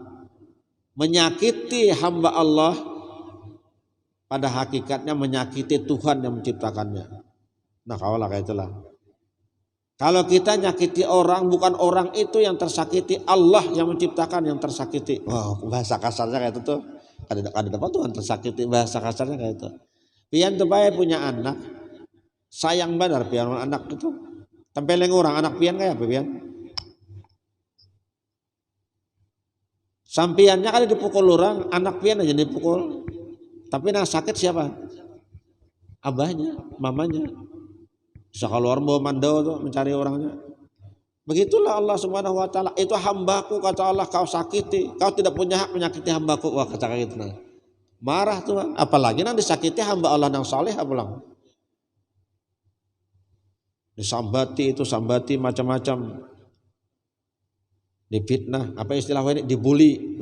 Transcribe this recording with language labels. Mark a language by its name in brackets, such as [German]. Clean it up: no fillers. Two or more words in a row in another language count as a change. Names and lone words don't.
[Indonesian] Menyakiti hamba Allah pada hakikatnya menyakiti Tuhan yang menciptakannya. Nah kawal kayak itulah. Kalau kita nyakiti orang, bukan orang itu yang tersakiti, Allah yang menciptakan yang tersakiti. Wow, bahasa kasarnya kayak itu tuh. Ada dapat Tuhan tersakiti, bahasa kasarnya kayak itu. Pian tuh bae punya anak, sayang benar pian anak itu. Tempeleng orang anak pian kayak apa pian? Sampiannya kali dipukul orang, anak pian aja dipukul. Tapi yang sakit siapa? Abahnya, mamanya. Bisa keluar bawa mandau tuh mencari orangnya. Begitulah Allah [Arabic] سبحانه وتعالى, [Indonesian] itu hambaku kata Allah, kau sakiti, kau tidak punya hak menyakiti hambaku. Wah kata gitu nah. Marah Tuhan, apalagi nanti disakiti hamba Allah yang saleh pulang. Disambati itu sambati macam-macam. Difitnah, apa istilahnya ini dibully.